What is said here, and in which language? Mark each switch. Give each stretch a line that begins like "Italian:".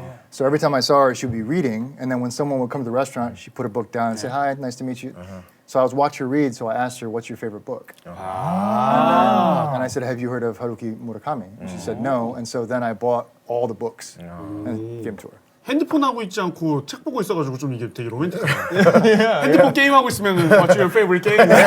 English: So every time I saw her, she would be reading, and then when someone would come to the restaurant, she'd put her book down and say, "Hi, nice to meet you." So I was watching her read, so I asked her, "What's your favorite book?" And I said, "Have you heard of Haruki Murakami?" And she said, "No." And so then I bought all the books and gave them to her.
Korean: 핸드폰 하고 있지 않고 책 보고 있어가지고 좀 이게 되게 로맨틱하다. 핸드폰 게임 하고 있으면
English: What's your favorite game?